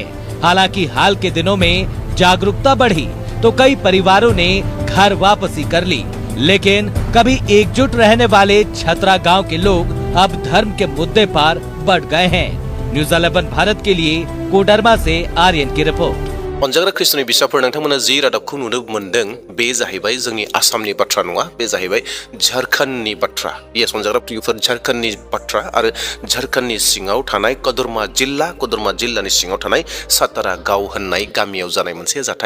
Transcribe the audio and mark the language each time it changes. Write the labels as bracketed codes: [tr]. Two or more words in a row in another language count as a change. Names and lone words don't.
[hi] हालांकि हाल के दिनों में जागरूकता बढ़ी तो कई परिवारों ने घर वापसी कर ली, लेकिन कभी एकजुट रहने वाले छतरा गांव के लोग अब धर्म के मुद्दे पर बढ़ गए हैं। न्यूज़ 11 भारत के लिए कोडरमा से आर्यन की रिपोर्ट। [brx] अनजाग्रा ख्रिस्ट'नि बिसाफोर नोंथांमोना जि रादाबखौ नुनो मोनदों बे जाहैबाय जोंनि आसामनि बाथ्रा नङा, बे जाहैबाय झारखन्डनि बाथ्रा। येस अनजाग्रा प्रियफोर, झारखन्डनि बाथ्रा आरो झारखन्डनि सिङाव थानाय कदरमा जिल्लानि सिङाव थानाय सातारा गाव होननाय गामियाव जानाय मोनसे जाथाय।